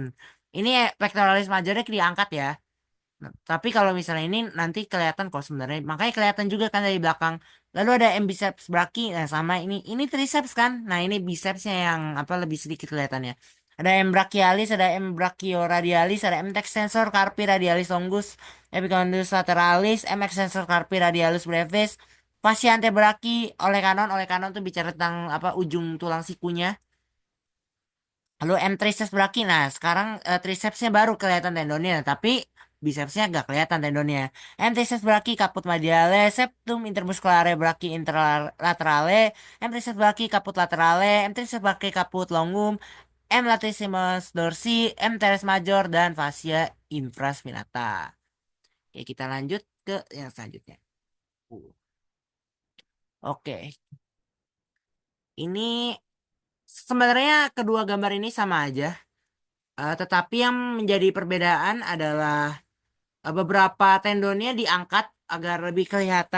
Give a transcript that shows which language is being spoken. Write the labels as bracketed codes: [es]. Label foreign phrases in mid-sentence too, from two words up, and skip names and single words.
[id] Ini pectoralis majornya diangkat ya. Nah, tapi kalau misalnya ini nanti kelihatan kok sebenarnya. Makanya kelihatan juga kan dari belakang. Lalu ada [la] M biceps brachii. [id] Nah, sama ini triceps kan. Nah, ini bicepsnya yang apa lebih sedikit kelihatannya. [la] Ada M brachialis, ada M brachioradialis, ada M extensor carpi radialis longus, epicondylus lateralis, M extensor carpi radialis brevis, fascia antebrachii, [id] oleh kanon tuh bicara tentang apa ujung tulang sikunya. [la] Lalu M triceps brachii. [id] Nah, sekarang tricepsnya baru kelihatan tendonnya, tapi bicepsnya gak kelihatan tendonnya. [la] M triceps brachii caput mediale, septum intermusculare brachii interlaterale, M triceps brachii caput laterale, M triceps brachii caput longum, M latissimus dorsi, M teres major, dan fascia infraspinata. [id] Oke, kita lanjut ke yang selanjutnya. Uh, Oke, ini sebenarnya kedua gambar ini sama aja. Tetapi yang menjadi perbedaan adalah beberapa tendonnya diangkat agar lebih kelihatan.